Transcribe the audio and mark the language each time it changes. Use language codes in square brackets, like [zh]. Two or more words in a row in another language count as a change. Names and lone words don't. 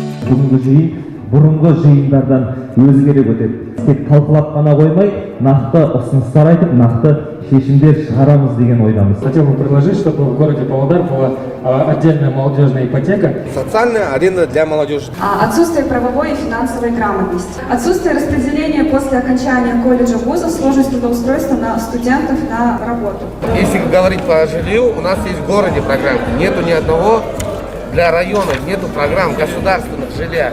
[kk] бүгінгі жиын бұрынғы жиындардан өзгеріп өтеді. Тек талқылап қана қоймай, нақты ұсыныстар айтып, нақты шешімдер шығарамыз деген ойдамыз. [ru] Хотел бы предложить, чтобы в городе Павлодар была отдельная молодежная ипотека. Социальная аренда для молодежи. Отсутствие правовой и финансовой грамотности. Отсутствие распределения после окончания колледжа вузов, сложность трудоустройства на студентов на работу. Если говорить по жилью, у нас есть в городе программы. Нету ни одного для района, нету программ государственных жилья.